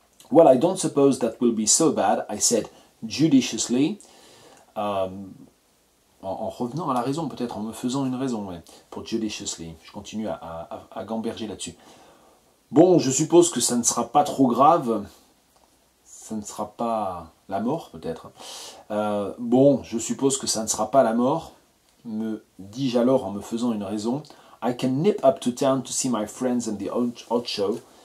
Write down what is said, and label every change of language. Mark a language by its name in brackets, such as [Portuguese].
[English] Well, I don't suppose that will be so bad, I said judiciously. [French] En revenant à la raison, peut-être, en me faisant une raison, ouais, pour judiciously. Je continue à gamberger là-dessus. Bon, je suppose que ça ne sera pas trop grave. Ça ne sera pas la mort, peut-être. Bon, je suppose que ça ne sera pas la mort. Me dis-je alors en me faisant une raison. [English] I can nip up to town to see my friends and the odd show.